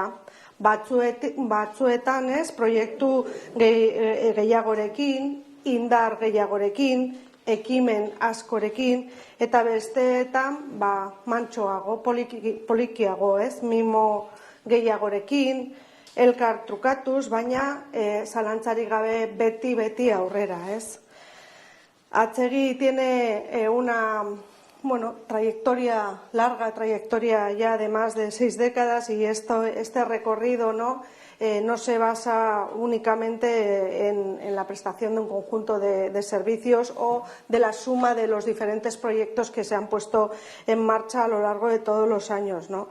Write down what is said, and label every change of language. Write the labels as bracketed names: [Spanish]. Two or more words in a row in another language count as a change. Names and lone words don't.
[Basque] Batzuetan, ez, proiektu gehiagorekin, indar gehiagorekin, ekimen askorekin, eta besteetan mantsoago, polikiago, ez, mimo gehiagorekin, elkar trukatuz, baina zalantzarik gabe beti aurrera, ez. [Spanish] Atzegi tiene una larga trayectoria ya de más de 6 décadas y este recorrido no se basa únicamente en la prestación de un conjunto de servicios o de la suma de los diferentes proyectos que se han puesto en marcha a lo largo de todos los años, ¿no?